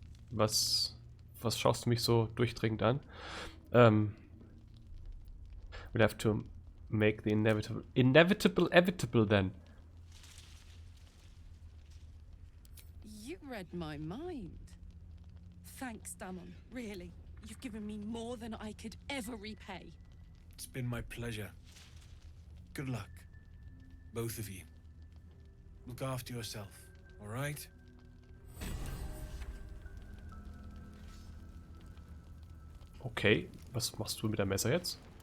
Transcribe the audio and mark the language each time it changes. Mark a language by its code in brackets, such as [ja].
[de] Was schaust du mich so durchdringend an? [en] We'll have to make the inevitable then. You read my mind. Thanks, Damon. Really. You've given me more than I could ever repay. It's been my pleasure. Good luck. Both of you. Look after yourself, all right? [de] Okay, was machst du mit dem Messer jetzt?